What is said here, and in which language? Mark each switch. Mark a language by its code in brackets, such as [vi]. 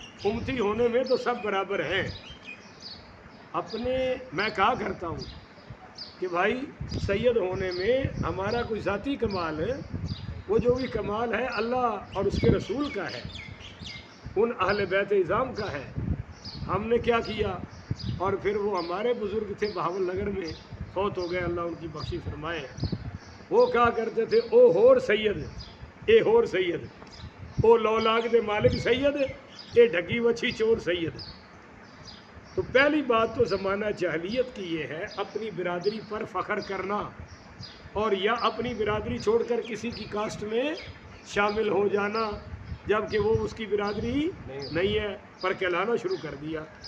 [ur] امتی ہونے میں تو سب برابر ہیں. میں کہا کرتا ہوں کہ بھائی سید ہونے میں ہمارا کوئی ذاتی کمال ہے، وہ جو بھی کمال ہے اللہ اور اس کے رسول کا ہے، ان اہل بیت اعظام کا ہے. ہم نے کیا کیا؟ اور پھر وہ ہمارے بزرگ تھے بہاول نگر میں، فوت ہو گئے، اللہ ان کی بخشی فرمائے. وہ کہا کرتے تھے [pa] او ہور سید، اے ہور سید، او لولاگ دے مالک سید، اے ڈھگی وچھی چور سید. [ur] تو پہلی بات تو زمانہ جاہلیت کی یہ ہے اپنی برادری پر فخر کرنا، اور یا اپنی برادری چھوڑ کر کسی کی کاسٹ میں شامل ہو جانا جبکہ وہ اس کی برادری نہیں ہے، پر کہلانا شروع کر دیا.